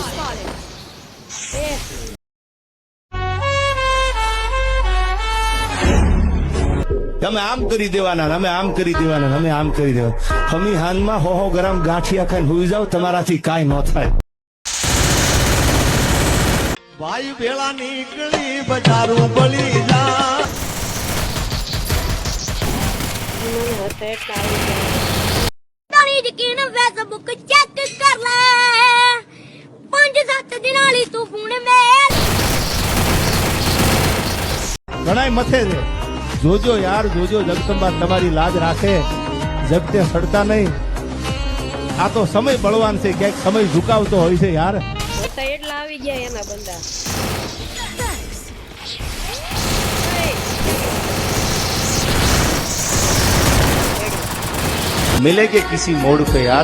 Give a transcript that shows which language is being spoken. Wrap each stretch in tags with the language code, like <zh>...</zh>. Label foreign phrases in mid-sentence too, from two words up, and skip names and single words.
<gu>તમે આમ કરી દેવાના, અમે આમ કરી દેવાના, અમે આમ કરી દેવાના. હમી હાનમાં 100 ગ્રામ ગાંઠિયા ખાઈને હુઈ જાવ, તમારાથી કાંઈ ન થાય. ભાઈ ભેળા નીકળી બજારું બળી જા.</gu> <hi>Facebook चेक कर ले 5-7 दिन वाली तू फोन में</hi> <gu>ઘણાય મથે છે. જોજો યાર, જોજો જગદંબા તમારી લાજ રાખે, જગતે સડતા નહીં. આ તો સમય બળવાન છે, ક્યાંક સમય ઝુકાવતો હોય છે યાર. એટલા આવી ગયા એના બંદા.</gu> <hi>मिलेंगे किसी मोड़ पे यार.</hi>